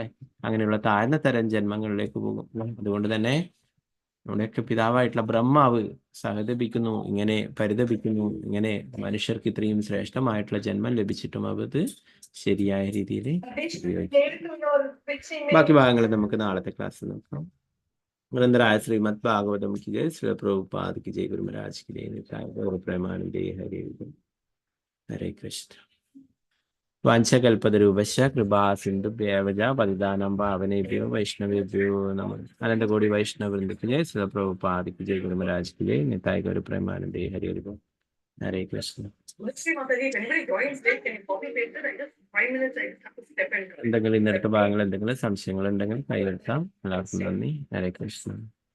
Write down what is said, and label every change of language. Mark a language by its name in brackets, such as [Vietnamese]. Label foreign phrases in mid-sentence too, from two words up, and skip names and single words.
[Malayalam] അങ്ങനെയുള്ള താഴ്ന്ന തരം ജന്മങ്ങളിലേക്ക് പോകും. അതുകൊണ്ട് തന്നെ നമ്മുടെയൊക്കെ പിതാവായിട്ടുള്ള ബ്രഹ്മാവ് സഹതപിക്കുന്നു, ഇങ്ങനെ പരിതപിക്കുന്നു, ഇങ്ങനെ മനുഷ്യർക്ക് ഇത്രയും ശ്രേഷ്ഠമായിട്ടുള്ള ജന്മം ലഭിച്ചിട്ടും അത് ശരിയായ രീതിയിൽ ഉപയോഗിക്കും. ബാക്കി ഭാഗങ്ങൾ നമുക്ക് നാളത്തെ ക്ലാസ്സിൽ നോക്കാം. നിരന്തരായ ശ്രീമദ് ഭാഗവതം [Hindi] की जय, श्री प्रभुपाद की जय, गुरु महाराज की जय, निताय गौर प्रेमानंदे हरे हरे कृष्ण. [Sanskrit] വാഞ്ചകൽപതരൂപശ്ച കൃപാ സിന്ധുഭ്യവ പതിതാനാം പാവനേഭ്യോ വൈഷ്ണവേഭ്യോ നമഃ. [Malayalam] അനന്തകോടി വൈഷ്ണവവൃന്ദക്ക് ജയ, ശ്രീ പ്രഭുപാദക്ക് ജയ, ഗുരു മഹാരാജ് [Hindi] की जय, निताय गौर प्रेमानंदे हरे हरे कृष्ण. [Malayalam] എന്തെങ്കിലും ഇന്നത്തെ ഭാഗങ്ങൾ എന്തെങ്കിലും സംശയങ്ങൾ ഉണ്ടെങ്കിൽ കൈവരുത്താം. എല്ലാവർക്കും നന്ദി. ഹരേ കൃഷ്ണ.